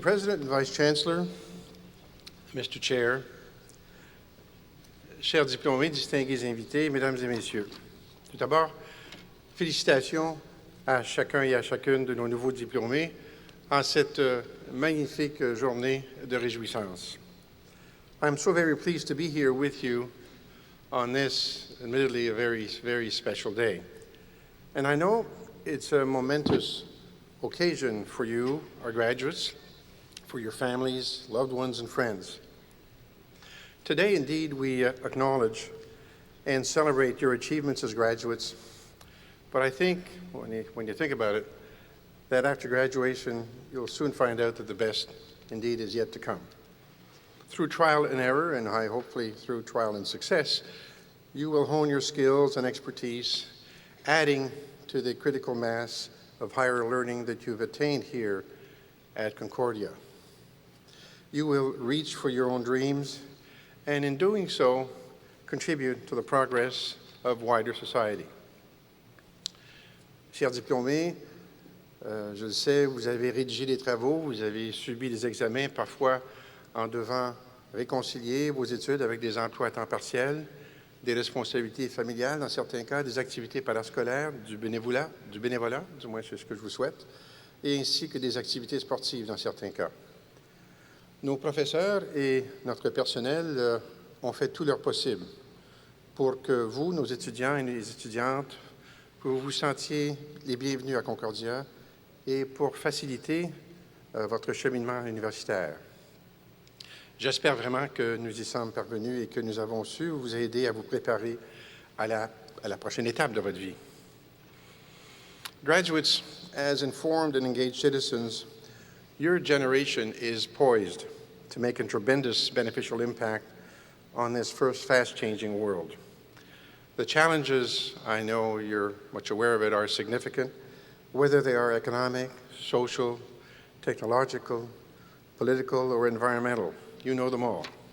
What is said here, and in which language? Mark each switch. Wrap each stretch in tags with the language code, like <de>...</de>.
<en>President and Vice-Chancellor, Mr.</en> <fr>Chair, chers diplômés, distingués invités, mesdames et messieurs, tout d'abord, félicitations à chacun et à chacune de nos nouveaux diplômés en cette magnifique journée de réjouissance.</fr> <en>I'm so very pleased to be here with you on this, admittedly, a very, very special day. And I know it's a momentous occasion for you, our graduates, for your families, loved ones, and friends. Today, indeed, we acknowledge and celebrate your achievements as graduates, but I think, when you think about it, that after graduation, you'll soon find out that the best, indeed, is yet to come. Through trial and error, and hopefully through trial and success, you will hone your skills and expertise, adding to the critical mass of higher learning that you've attained here at Concordia. You will reach for your own dreams, and in doing so, contribute to the progress of wider society.</en> <fr>Chers diplômés, je le sais, vous avez rédigé des travaux, vous avez subi des examens, parfois en devant réconcilier vos études avec des emplois à temps partiel, des responsabilités familiales dans certains cas, des activités parascolaires, du bénévolat, du moins c'est ce que je vous souhaite, et ainsi que des activités sportives dans certains cas. Nos professeurs et notre personnel ont fait tout leur possible pour que vous, nos étudiants et les étudiantes, que vous vous sentiez les bienvenus à Concordia et pour faciliter votre cheminement universitaire. J'espère vraiment que nous y sommes parvenus et que nous avons su vous aider à vous préparer à la prochaine étape de votre vie.</fr> <en>Graduates, as informed and engaged citizens, your generation is poised to make a tremendous beneficial impact on this first fast-changing world. The challenges, I know you're much aware of it, are significant, whether they are economic, social, technological, political, or environmental. You know them all.</en>